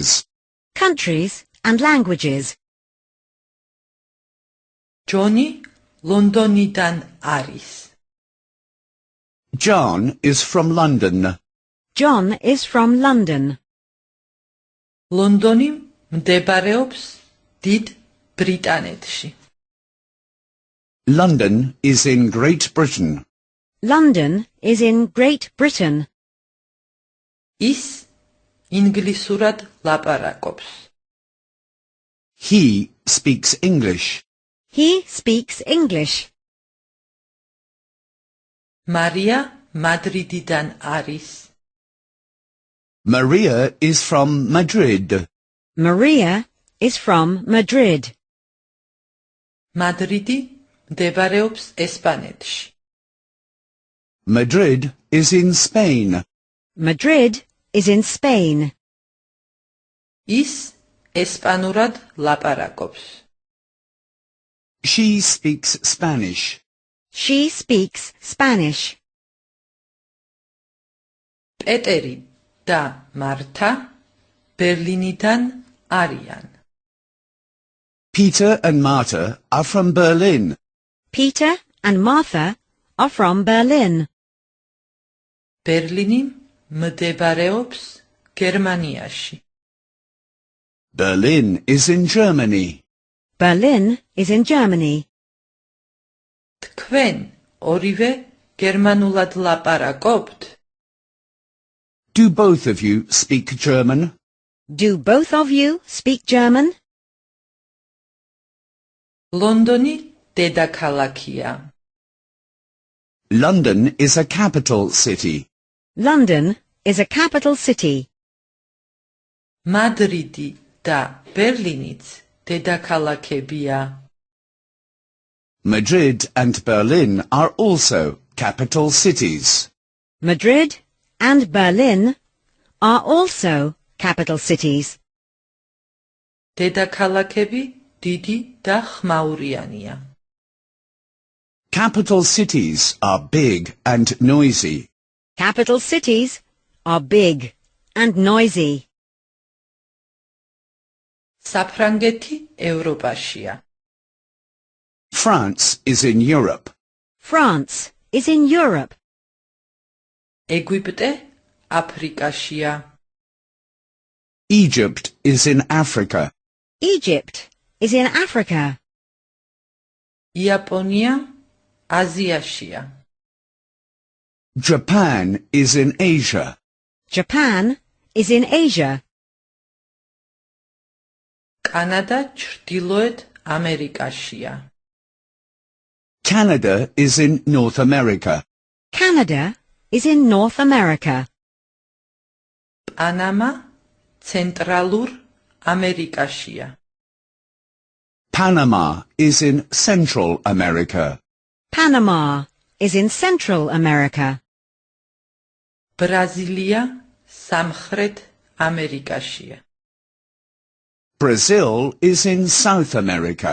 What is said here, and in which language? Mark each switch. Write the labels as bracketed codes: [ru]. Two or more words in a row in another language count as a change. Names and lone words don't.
[en] Countries and languages. [ka] ჯონი ლონდონიდან არის. [en] John is from London. John is from London. [ka] ლონდონი მდებარეობს დიდ ბრიტანეთში. [en] London is in Great Britain. London is in Great Britain. [ka] ის ინგლისურად ლაპარაკობს. [en] He speaks English. He speaks English. [ka] მარია მადრიდიდან არის. [en] Maria is from Madrid. Maria is from Madrid. [ka] მადრიდი მდებარეობს ესპანეთში. [en] Madrid is in Spain. Madrid is in Spain. [ka] ის ესპანურად ლაპარაკობს. [en] She speaks Spanish. She speaks Spanish. [ka] პეტერი და მართა ბერლინიდან არიან. [en] Peter and Martha are from Berlin. Peter and Martha are from Berlin. [ka] ბერლინი მდებარეობს გერმანიაში. [en] Berlin is in Germany. Berlin is in Germany. [ka] თქვენ ორივე გერმანულად ლაპარაკობთ? [en] Do both of you speak German? Do both of you speak German? [ka] ლონდონი დედაქალაქია. [en] London is a capital city. London is a capital city. [ka] მადრიდი და ბერლინიც დედაქალაქებია. [en] Madrid and Berlin are also capital cities. Madrid and Berlin are also capital cities. [ka] დედაქალაქები დიდი და ხმაურიანია. [en] Capital cities are big and noisy. Capital cities are big and noisy. [ka] საფრანგეთი ევროპაშია. [en] France is in Europe. France is in Europe. [ka] ეგვიპტე აფრიკაშია. [en] Egypt is in Africa. Egypt is in Africa. [ka] იაპონია აზიაშია. [en] Japan is in Asia. Japan is in Asia. [ka] კანადა ჩრდილოეთ ამერიკაშია. [en] Canada is in North America. Canada is in North America. [ka] პანამა ცენტრალურ ამერიკაშია. [en] Panama is in Central America. Panama is in Central America. [ka] ბრაზილია სამხრეთ ამერიკაშია. [en] Brazil is in South America.